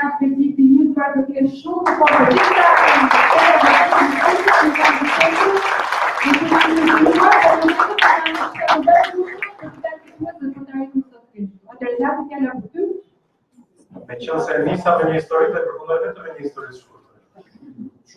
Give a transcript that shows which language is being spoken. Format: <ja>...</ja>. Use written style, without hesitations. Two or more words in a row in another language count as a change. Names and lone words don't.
<it>altri tipi, guarda che è solo un po' di</it> <sq>Me qënë se nisa me një histori dhe përfundoj vetëm me një histori shkurtër.</sq>